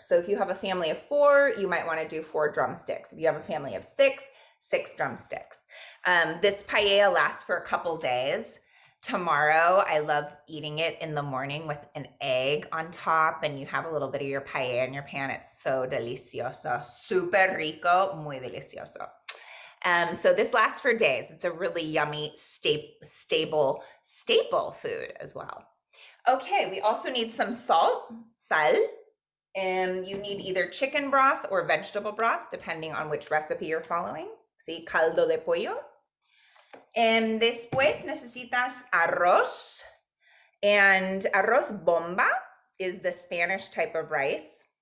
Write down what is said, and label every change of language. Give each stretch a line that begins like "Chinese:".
English: So if you have a family of 4, you might want to do 4 drumsticks. If you have a family of 6, 6 drumsticks. This paella lasts for a couple days. Tomorrow, I love eating it in the morning with an egg on top, and you have a little bit of your paella in your pan. It's so delicioso,
Spanish: super rico, muy delicioso.
English: So this lasts for days. It's a really yummy, staple food as well. Okay, we also need some salt, sal. You need either chicken broth or vegetable broth, depending on which recipe you're following. See,
Spanish: caldo de pollo. Después necesitas arroz,
English: and arroz bomba is the Spanish type of rice.